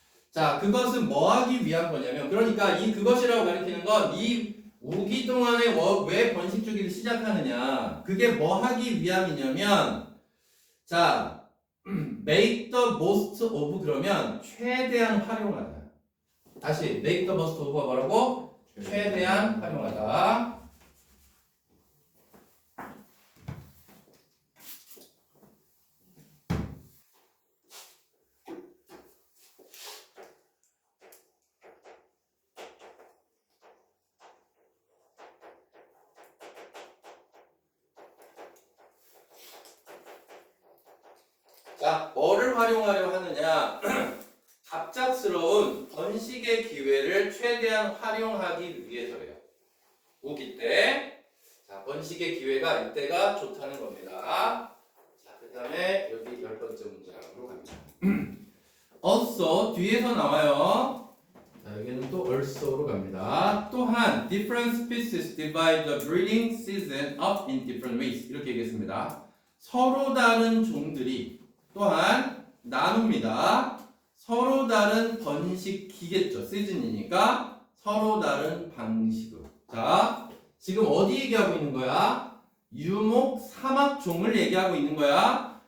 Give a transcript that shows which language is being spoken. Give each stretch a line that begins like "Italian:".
Korean: 자, 그것은 뭐 하기 위한 거냐면, 그러니까 이 그것이라고 가리키는 건 이 우기 동안에 왜 번식 주기를 시작하느냐. 그게 뭐 하기 위함이냐면, 자,
English: make the most of
Korean: 그러면 최대한 활용하다. 다시
English: make the most of
Korean: 가 뭐라고? 최대한 활용하다. 자, 뭐를 활용하려 하느냐? 갑작스러운 번식의 기회를 최대한 활용하기 위해서래요. 우기 때. 자, 번식의 기회가 이때가 좋다는 겁니다. 자, 그 다음에 여기 10번째 문장으로 갑니다. also, 뒤에서 나와요. 자, 여기는 또 also로 갑니다. 또한,
English: different species divide the breeding season up in different ways.
Korean: 이렇게 얘기했습니다. 서로 다른 종들이 또한 나눕니다. 서로 다른 번식기겠죠. 시즌이니까 서로 다른 방식으로. 자, 지금 어디 얘기하고 있는 거야? 유목 사막종을 얘기하고 있는 거야.